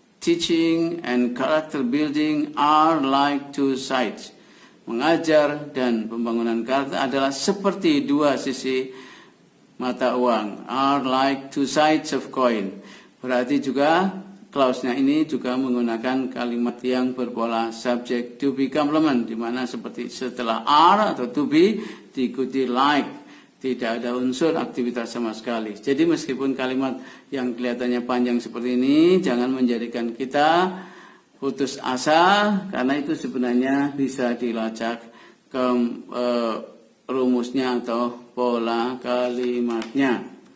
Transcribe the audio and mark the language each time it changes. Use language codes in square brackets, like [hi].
[en] Teaching and character building are like two sides. [id] Mengajar dan pembangunan karakter adalah seperti dua sisi mata uang. [en] Are like two sides of coin. [id] Berarti juga clause-nya ini juga menggunakan kalimat yang berpola [en] subject to be complement, [id] di mana seperti setelah are atau to be diikuti like, tidak ada unsur aktivitas sama sekali. Jadi meskipun kalimat yang kelihatannya panjang seperti ini, jangan menjadikan kita putus asa, karena itu sebenarnya bisa dilacak ke rumusnya atau pola kalimatnya.